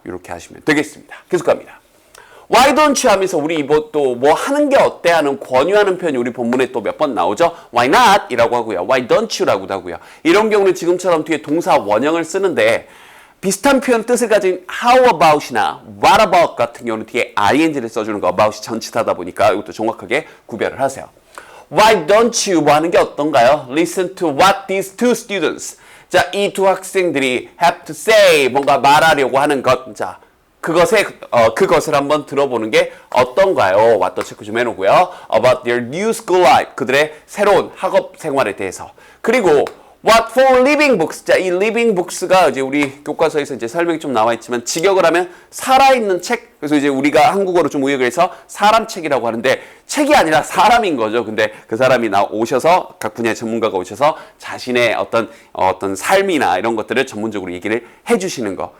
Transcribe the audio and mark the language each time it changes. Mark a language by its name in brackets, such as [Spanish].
[Korean] 이렇게 하시면 되겠습니다. 계속 갑니다. [English] Why don't you [Korean] 하면서 우리 또 뭐 하는 게 어때 하는 권유하는 표현이 우리 본문에 또 몇 번 나오죠. [English] Why not? [Korean] 이라고 하고요. [English] Why don't you? [Korean] 라고도 하고요. 이런 경우는 지금처럼 뒤에 동사 원형을 쓰는데 비슷한 표현 뜻을 가진 how about이나 what about 같은 경우는 뒤에 ing를 써주는 거 about이 전치사다 보니까 이것도 정확하게 구별을 하세요. [English] Why don't you? [Korean] 뭐 하는 게 어떤가요? [English] Listen to what these two students. [Korean] 자, 이 두 학생들이 [English] have to say [Korean] 뭔가 말하려고 하는 것. 자, 그것을 한번 들어보는 게 어떤가요? 왓더 체크 좀 해놓고요. [English] About their new school life. [Korean] 그들의 새로운 학업 생활에 대해서. [English] 그리고 What for living books? [Korean] 자, 이 living books가 이제 우리 교과서에서 이제 설명이 좀 나와 있지만 직역을 하면 살아있는 책. 그래서 이제 우리가 한국어로 좀 의역을 해서 사람 책이라고 하는데 책이 아니라 사람인 거죠. 근데 그 사람이 오셔서 각 분야의 전문가가 오셔서 자신의 어떤 삶이나 이런 것들을 전문적으로 얘기를 해주시는 거.